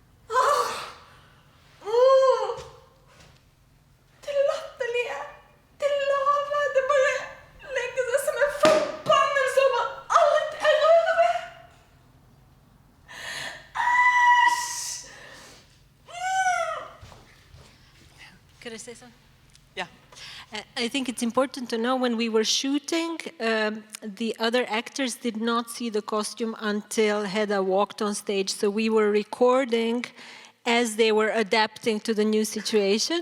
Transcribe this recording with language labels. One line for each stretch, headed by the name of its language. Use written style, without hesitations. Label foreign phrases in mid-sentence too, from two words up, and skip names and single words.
Norwegian: Det latterlige. Det lave. Det bare legger seg som en forbannelse over alt jeg rører ved. Æsj!
English: Could I say something? Yeah. I think it's important to know when we were shooting, the other actors did not see the costume until Hedda walked on stage. So we were recording as they were adapting to the new situation.